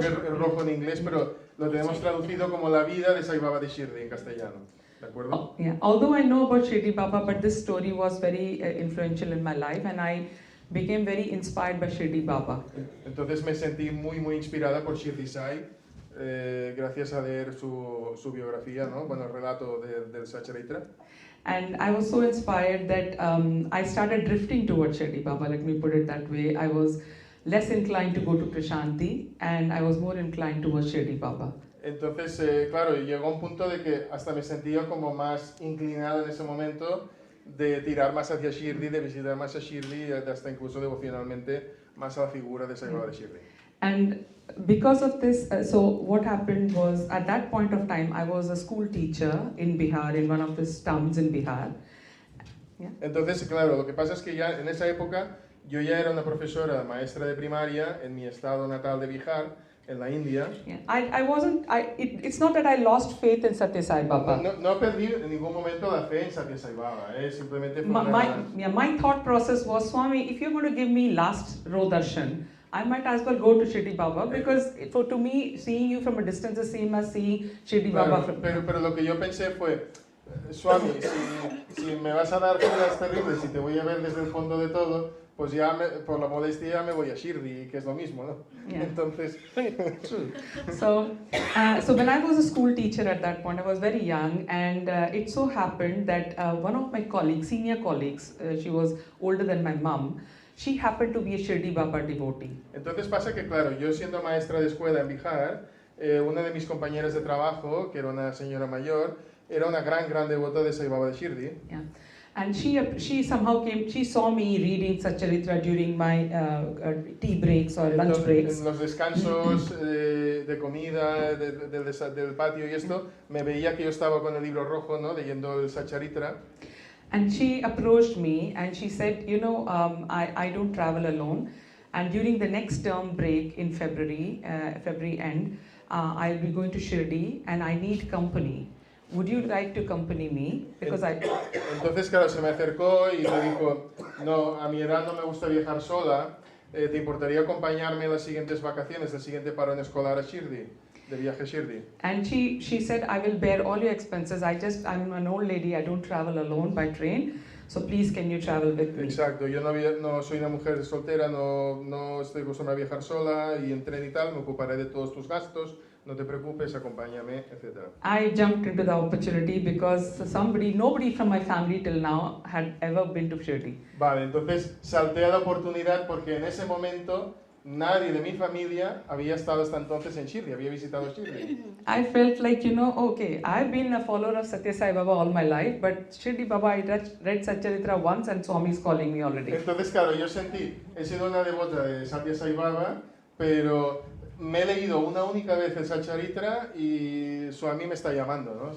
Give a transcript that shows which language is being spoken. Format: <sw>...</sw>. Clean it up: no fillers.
<es>Este libro es rojo en inglés, pero lo tenemos traducido como La vida de Sai Baba de Shirdi en castellano. ¿De acuerdo?</es> <en>Yeah. Although I know about Shirdi Baba, but this story was very influential in my life, and I became very inspired by Shirdi Baba.</en> <es>Entonces me sentí muy inspirada por Shirdi Sai, gracias a leer su biografía, ¿no? Bueno, el relato del Satcharitra.</es> <en>And I was so inspired that I started drifting towards Shirdi Baba, let me put it that way. I was less inclined to go to Prashanti, and I was more inclined towards Shirdi Baba.</en> <es>Entonces, claro, llegó un punto de que hasta me sentía como más inclinado en ese momento de tirar más hacia Shirdi, de visitar más a Shirdi, hasta incluso devocionalmente más a la figura de Sai Baba de Shirdi.</es> <en>And because of this, so what happened was, at that point of time, I was a school teacher in Bihar, in one of the towns in Bihar. Yeah.</en> <es>Entonces, claro, lo que pasa es que ya en esa época yo ya era una profesora, maestra de primaria en mi estado natal de Bihar, en la India.</es> <en>Yeah. It's not that I lost faith in Satya Sai Baba.</en> <es>No perdí en ningún momento la fe en Satya Sai Baba, simplemente fue</es> <en>my thought process was, Swami, if you're going to give me last row darshan, I might as well go to Shirdi Baba, because to me, seeing you from a distance is the same as seeing Shirdi Baba from...</en> <es>Pero lo que yo pensé fue, Swami, si me vas a dar filas terribles y te voy a ver desde el fondo de todo, pues ya por la modestia me voy a Shirdi, que es lo mismo, ¿no?</es> <en>Yeah.</en> <es>Entonces,</es> <en>True. So when I was a school teacher at that point, I was very young, and it so happened that one of my colleagues, senior colleagues, she was older than my mum, she happened to be a Shirdi Baba devotee.</en> <es>entonces pasa que, claro, yo siendo maestra de escuela en Bihar, una de mis compañeras de trabajo, que era una señora mayor, era una gran devota de Sai Baba de Shirdi.</es> <en>Yeah. And she somehow came, she saw me reading Satcharitra during my tea breaks or lunch breaks.</en> <es>En los descansos de comida, del patio y esto, me veía que yo estaba con el libro rojo, ¿no? Leyendo el Satcharitra.</es> <en>And she approached me and she said, you know, I don't travel alone. And during the next term break in February end, I'll be going to Shirdi and I need company. Would you like to accompany me? Because</en> <es>Entonces, claro, se me acercó y me dijo, no, a mi edad no me gusta viajar sola, ¿te importaría acompañarme en las siguientes vacaciones, el siguiente parón escolar a Shirdi, de viaje a Shirdi?</es> <en>And she said, I will bear all your expenses. I'm an old lady, I don't travel alone by train. So please, can you travel with me?</en> <es>Exacto, yo no soy una mujer soltera, no estoy acostumbrada a viajar sola y en tren y tal, me ocuparé de todos tus gastos. No te preocupes, acompáñame, etc.</es> <en>I jumped into the opportunity because nobody from my family till now had ever been to Shirdi.</en> <es>Vale, entonces salté a la oportunidad porque en ese momento nadie de mi familia había estado hasta entonces en Shirdi, había visitado Shirdi.</es> <en>I felt like, okay, I've been a follower of Satya Sai Baba all my life, but Shirdi Baba, I read Satcharitra once and Swami is calling me already.</en> <es>Entonces, claro, yo he sido una devota de Satya Sai Baba, pero me he leído una única vez el Satcharitra y Swami me está llamando, ¿no?</es>